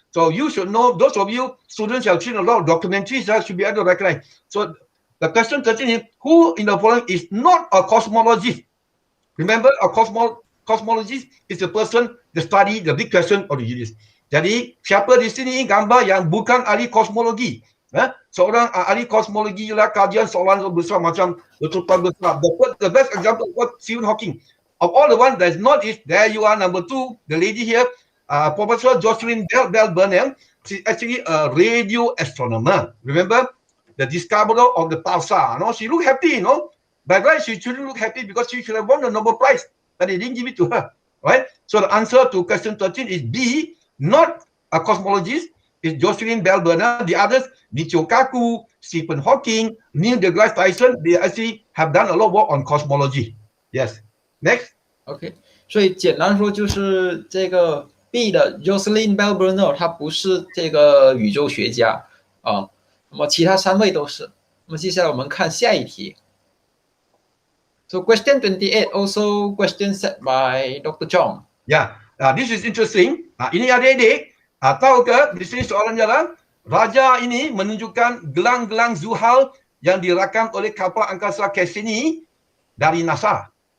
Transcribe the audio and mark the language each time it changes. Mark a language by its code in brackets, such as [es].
[en] So you should know, those of you students have seen a lot of documentaries, should be able to recognize. So the question 13 is, who in the following is not a cosmologist? Remember, a cosmologist is a person that study the big question of the universe. [ms] Jadi siapa di sini gambar yang bukan ahli kosmologi? Seorang ahli kosmologi ialah kajian soalan besar macam letupan besar. [en] The best example was Stephen Hawking. Of all the ones that is not is, there you are, number 2, the lady here, Professor Jocelyn Bell Burnham. She's actually a radio astronomer. Remember, the discoverer of the pulsar. She looked happy, By the way, she shouldn't look happy because she should have won the Nobel Prize, but they didn't give it to her, right? So the answer to question 13 is B, not a cosmologist, is Jocelyn Bell Burnham. The others, Michio Kaku, Stephen Hawking, Neil deGrasse Tyson, they actually have done a lot of work on cosmology. Yes. Next. [zh] OK， 所以简单说就是这个 B 的 Jocelyn Bell Burnham 他不是这个宇宙学家啊，那么其他3位都是。那么接下来我们看下一题。 [en] So question 28 also question set by Dr. Chong. Yeah, this is interesting. [ms] Ini adik-adik, tahu ke di sini soalannya adalah raja ini menunjukkan gelang-gelang Zuhal yang dirakam oleh kapal angkasa Cassini dari NASA.